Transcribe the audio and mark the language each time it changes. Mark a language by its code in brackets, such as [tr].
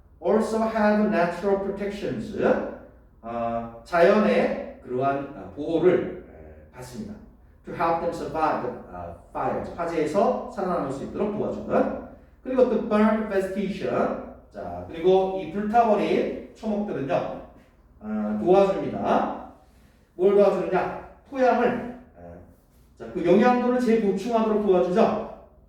[en] Also have natural protections. [ko] 자연의 그러한 보호를 받습니다. [en] To help them survive fire. [ko] 화재에서 살아남을 수 있도록 도와주는. 그리고 또 [en] burn vegetation. [ko] 자, 그리고 이 불타버린 초목들은요, 도와줍니다. 뭘 도와주느냐? 토양을, 자, 그 영양분을 재보충하도록 도와주죠.